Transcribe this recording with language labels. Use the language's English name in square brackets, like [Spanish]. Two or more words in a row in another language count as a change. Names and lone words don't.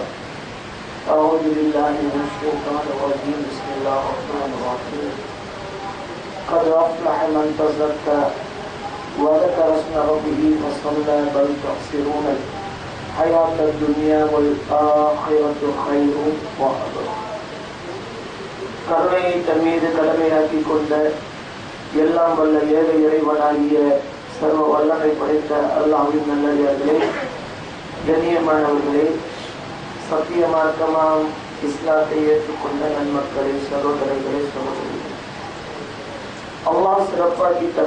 [Arabic] أعوذ بالله من الشيطان الرجيم. بسم الله الرحمن الرحيم. قد أفلح من تزكى وذكر اسم ربه فصلى بل تؤثرون الحياة الدنيا والآخرة خير وأبقى. [Tamil] கருணையை தன் மீது கடமையாக்கி கொண்ட எல்லாம் வல்ல ஏக இறைவனாகிய சர்வ வல்லமை படைத்த அல்லாஹ்வின் நல்லடியார்களே, கண்ணியமானவர்களே, சத்திய மார்க்கமாம் இஸ்லாத்தை ஏற்றுக்கொண்ட நன்மக்களே, சகோதரர்களே, சகோதரிகளே, அல்லாஹ் சிறப்பாக்கி தந்த